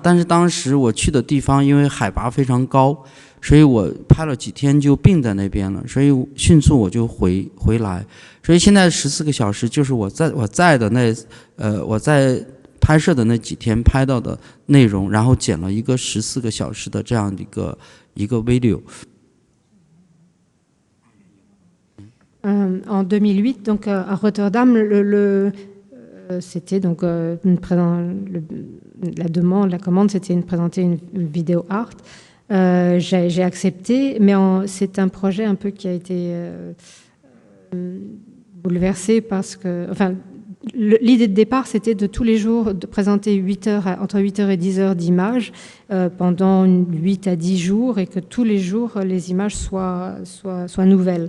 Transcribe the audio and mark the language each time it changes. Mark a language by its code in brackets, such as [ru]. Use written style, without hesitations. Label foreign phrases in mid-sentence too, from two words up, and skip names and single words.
[zh] 但是当时我去的地方因为海拔非常高，所以我拍了几天就病在那边了，所以迅速我就回来。所以现在14个小时就是我在拍摄的那几天拍到的内容，然后剪了一个14个小时的这样的一个 video。 [fr] En 2008, donc à Rotterdam, c'était donc la commande, c'était de présenter une vidéo art. J'ai accepté, mais c'est un projet un peu qui a été bouleversé parce que, enfin, l'idée de départ, c'était de tous les jours de présenter entre 8 heures et 10 heures d'images pendant 8 à 10 jours et que tous les jours, les images soient nouvelles.